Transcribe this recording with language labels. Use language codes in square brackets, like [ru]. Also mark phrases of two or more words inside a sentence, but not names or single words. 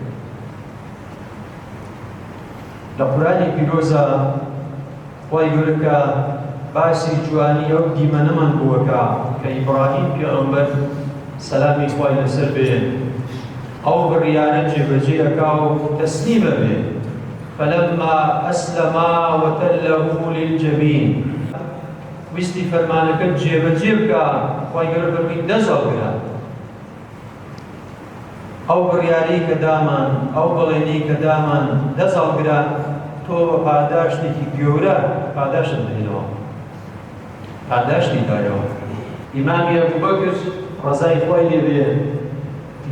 [ckb] لە قورئانی پیرۆزە خوای گەورە کە باسی جوانی ئەو دیمەنەمان بووەکە کە ئیبراهیم پێغەمبەر سەلامی خوای لەسەر بێ ئەو بڕیارە جێبەجێ ئەکا و تەسلیمە بێ. [ar] فلما أسلما وتله للجبين. [ckb] ویستی فەرمانەکەت جێبەجێ بکە، خوای گەورە فەرمووی دەزەڵگرە. ئەو بڕیارەی کە دامان، ئەو بەڵێنەی کە دامان دەزەڵگرە تۆ بە پاداشتێکی گەورە پاداشت بدەینەوە پاداشتی دایەوە ئیمامی ئەبوبەکر ڕەزای خۆی لێبێ لە